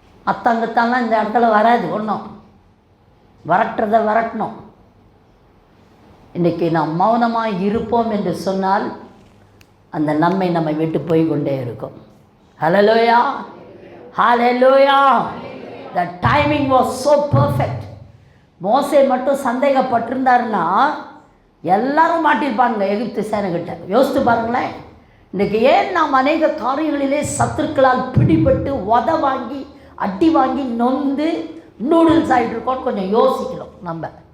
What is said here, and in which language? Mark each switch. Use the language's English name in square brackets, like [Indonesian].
[Tamil] அத்தங்கத்தாலாம் இந்த இடத்துல வராது. ஒன்றும் வரட்டுறதை வரட்டணும். இன்றைக்கி நாம் மௌனமாக இருப்போம் என்று சொன்னால் அந்த நன்மை நம்மை விட்டு போய் கொண்டே இருக்கும். ஹல்லேலூயா, ஹல்லேலூயா. [English] The timing was so perfect. [Tamil] மோசே மட்டும் சந்தேகப்பட்டிருந்தாருன்னா எல்லாரும் மாட்டிருப்பாங்க எகிப்து சேனைகிட்ட. யோசித்து பாருங்களேன். இன்றைக்கி ஏன் நாம் அநேக காரியங்களிலே சத்துருக்களால் பிடிபட்டு உத வாங்கி அடி வாங்கி நொந்து நூடுல்ஸ் ஆகிட்டு இருக்கோன்னு கொஞ்சம் யோசிக்கணும் நம்ம.